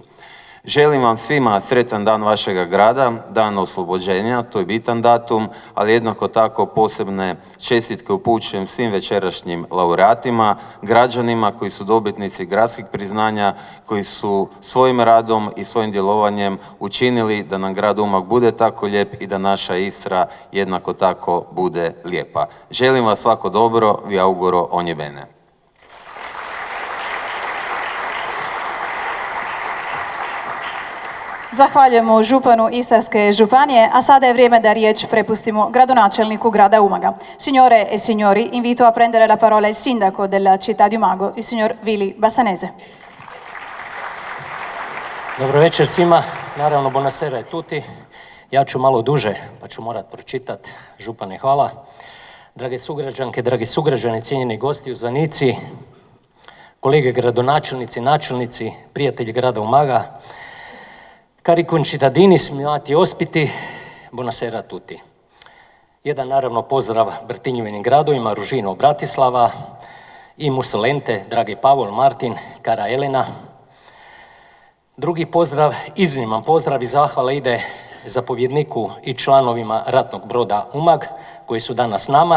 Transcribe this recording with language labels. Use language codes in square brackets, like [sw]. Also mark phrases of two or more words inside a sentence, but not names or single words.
[hr] Želim vam svima sretan dan vašega grada, dan oslobođenja, to je bitan datum, ali jednako tako posebne čestitke upućujem svim večerašnjim laureatima, građanima koji su dobitnici gradskih priznanja, koji su svojim radom i svojim djelovanjem učinili da nam grad Umag bude tako lijep i da naša Istra jednako tako bude lijepa. Želim vas svako dobro, [it] vi auguro ogni bene. [hr] Zahvaljujemo županu Istarske županije, a sada je vrijeme da riječ prepustimo gradonačelniku grada Umaga. [it] Signore e signori, invito a prendere la parola il sindaco della città di Umago, il signor Vili Bassanese. [hr] Dobro večer svima, naravno [it] buonasera a tutti. [hr] Ja ću malo duže, pa ću morat pročitati. Župane, hvala. Drage sugrađanke, dragi sugrađani, cijenjeni gosti, uzvanici, kolege gradonačelnici, načelnici, prijatelji grada Umaga, [it] cari concittadini, stimati ospiti, buonasera a tutti. [hr] Jedan naravno pozdrav Brtinjevinim gradovima, Ružino, Bratislava i Musolente, dragi Pavol, Martin, cara Elena. Drugi pozdrav, izniman pozdrav i zahvala ide zapovjedniku i članovima ratnog broda Umag koji su danas s nama.